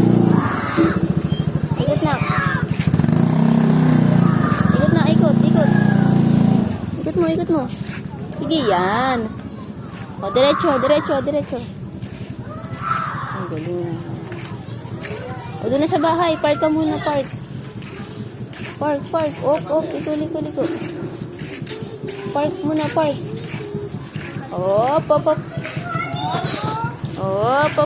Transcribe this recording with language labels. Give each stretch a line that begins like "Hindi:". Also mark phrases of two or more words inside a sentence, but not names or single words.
Filipino: Ikot na. Ikot na, ikot, ikot. Ikot mo, ikot mo. Sige, yan. O, diretso, diretso, diretso. Ang galing. O, doon na sa bahay. Park ka muna, park. Park, park. Op, op. Liko, liko, liko. Park muna, park. Op, op, op. Op, op.